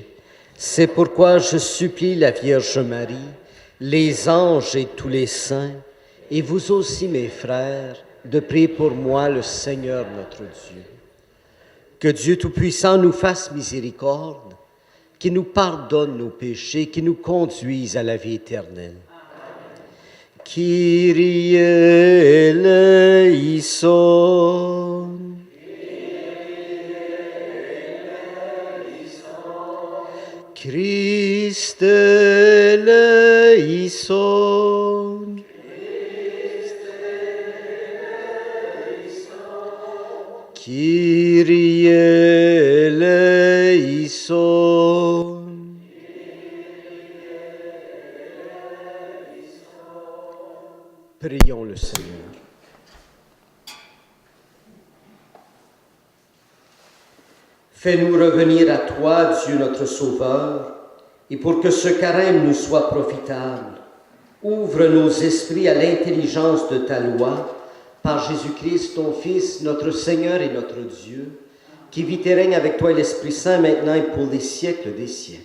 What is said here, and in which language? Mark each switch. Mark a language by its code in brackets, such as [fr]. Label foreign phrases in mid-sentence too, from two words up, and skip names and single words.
[fr] C'est pourquoi je supplie la Vierge Marie, les anges et tous les saints, et vous aussi, mes frères, de prier pour moi le Seigneur notre Dieu. Que Dieu Tout-Puissant nous fasse miséricorde, qu'il nous pardonne nos péchés, qu'il nous conduise à la vie éternelle. [el] Κύριε ἐλέησον. Χριστὲ ἐλέησον. Κύριε ἐλέησον. [fr] Prions le Seigneur. Fais-nous revenir à toi, Dieu notre Sauveur, et pour que ce carême nous soit profitable, ouvre nos esprits à l'intelligence de ta loi, par Jésus-Christ, ton Fils, notre Seigneur et notre Dieu, qui vit et règne avec toi et l'Esprit Saint, maintenant et pour les siècles des siècles.